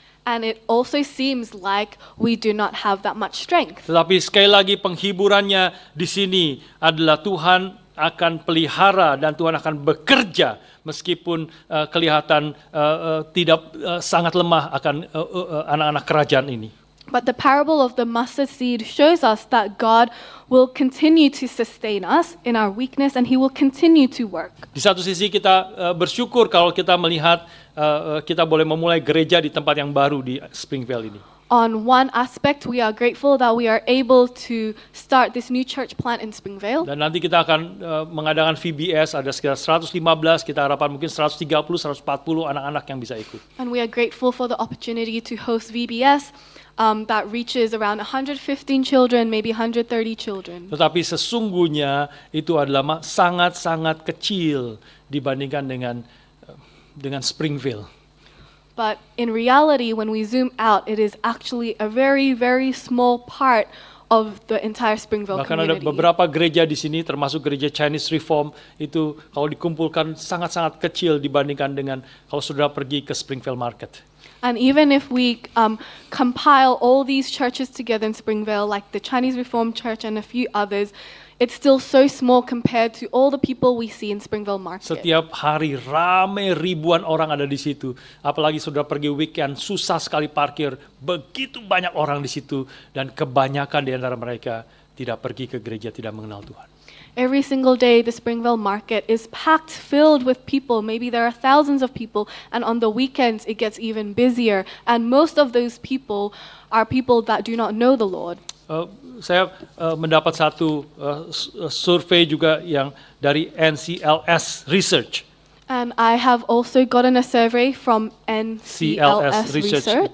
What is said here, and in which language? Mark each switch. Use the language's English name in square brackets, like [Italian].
[English] And it also seems like we do not have that much strength. [Indonesian] Tetapi sekali lagi penghiburannya di sini adalah Tuhan akan pelihara dan Tuhan akan bekerja meskipun kelihatan tidak sangat lemah akan anak-anak kerajaan ini. [English] But the parable of the mustard seed shows us that God will continue to sustain us in our weakness and He will continue to work. [Indonesian] Di satu sisi kita bersyukur kalau kita melihat kita boleh memulai gereja di tempat yang baru di Springvale ini. [English] On one aspect, we are grateful that we are able to start this new church plant in Springvale. [Indonesian] Dan nanti kita akan mengadakan VBS, ada sekitar 115, kita harapkan mungkin 130, 140 anak-anak yang bisa ikut. [English] And we are grateful for the opportunity to host VBS that reaches around 115 children, maybe 130 children. [Indonesian] Tetapi sesungguhnya itu adalah sangat-sangat kecil dibandingkan dengan Springvale. [English] But in reality, when we zoom out, it is actually a very, very small part of the entire Springvale [Indonesian] Bahkan ada [English] community. [Indonesian] beberapa gereja di sini, termasuk gereja Chinese Reform, itu kalau dikumpulkan sangat-sangat kecil dibandingkan dengan kalau saudara pergi ke Springvale Market. [English] And even if we compile all these churches together in Springvale, like the Chinese Reformed Church and a few others, it's still so small compared to all the people we see in Springvale Market. [Indonesian] Setiap hari ramai ribuan orang ada di situ. Apalagi saudara pergi weekend, susah sekali parkir. Begitu banyak orang di situ dan kebanyakan di antara mereka tidak pergi ke gereja, tidak mengenal Tuhan. [English] Every single day, the Springvale Market is packed, filled with people. Maybe there are thousands of people, and on the weekends, it gets even busier. And most of those people are people that do not know the Lord. [Indonesian] Saya mendapat satu survei juga yang dari NCLS Research. [English] And I have also gotten a survey from NCLS Research.